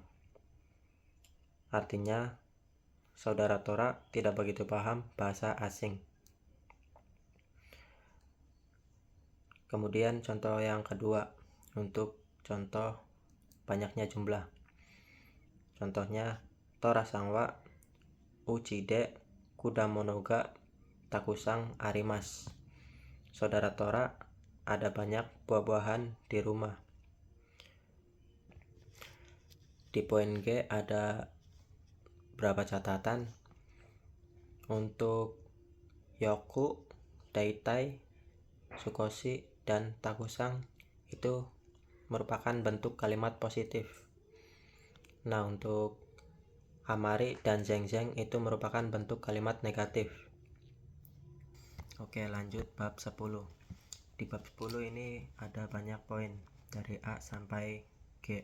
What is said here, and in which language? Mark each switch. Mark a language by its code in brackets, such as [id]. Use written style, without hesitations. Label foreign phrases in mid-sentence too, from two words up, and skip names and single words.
[id] Artinya, saudara Tora tidak begitu paham bahasa asing. Kemudian contoh yang kedua untuk contoh banyaknya jumlah. [ja] Contohnya, トラさんはうちで果物がたくさんあります. [id] Saudara Tora ada banyak buah-buahan di rumah. Di poin G ada beberapa catatan. [ja] Untuk よく、だいたい、少し, [id] dan takusang itu merupakan bentuk kalimat positif. Nah, untuk amari dan zengzeng itu merupakan bentuk kalimat negatif. Oke, lanjut bab 10. Di bab 10 ini ada banyak poin dari A sampai G.